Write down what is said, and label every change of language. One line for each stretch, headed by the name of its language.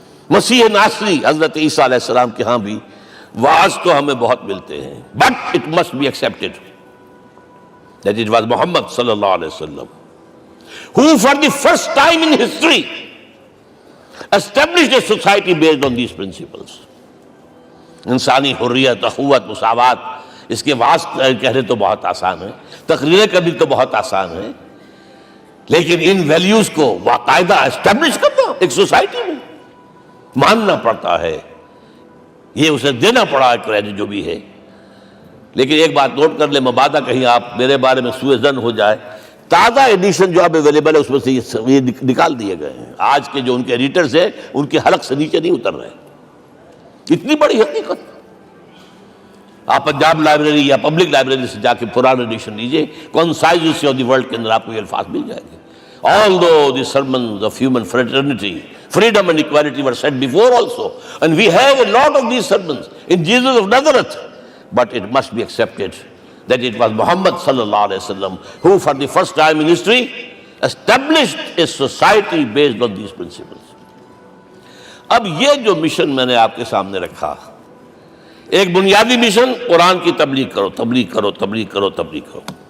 Urdu: مسیح ناصری حضرت عیسیٰ علیہ السلام کے ہاں بھی واعظ تو ہمیں بہت ملتے ہیں،
English: but it must be accepted that it was Muhammad sallallahu alaihi wasallam who for the first time in history established a society based on these principles.
Urdu: انسانی حریت، اخوت، مساوات. اس کے واعظ کہنے تو بہت آسان ہے، تقریریں کرنی تو بہت آسان ہے، لیکن ان ویلیوز کو باقاعدہ اسٹیبلش کرنا ایک سوسائٹی میں ماننا پڑتا ہے. یہ اسے دینا پڑا کریڈٹ جو بھی ہے. لیکن ایک بات نوٹ کر لیں، مبادہ کہیں آپ میرے بارے میں سوء ظن ہو جائے، تازہ ایڈیشن جو اب اویلیبل ہے اس میں سے یہ نکال دیے گئے ہیں. آج کے جو ان کے ایڈیٹرز ہیں ان کے حلق سے نیچے نہیں اتر رہے. اتنی بڑی حقیقت. آپ پنجاب لائبریری یا پبلک لائبریری سے جا کے پرانا ایڈیشن لیجئے، concise history of the world کے اندر آپ کو یہ الفاظ مل جائیں گے.
English: Although the sermons of human fraternity, Freedom and equality were said before also. And we have a lot of these sermons in Jesus of Nazareth. But it must be accepted that it was Muhammad sallallahu alaihi wasallam who for the first time in history established a society based on these principles.
Urdu: اب یہ جو mission میں نے آپ کے سامنے رکھا، ایک بنیادی مشن قرآن کی تبلیغ کرو، تبلیغ کرو، تبلیغ کرو، تبلیغ کرو.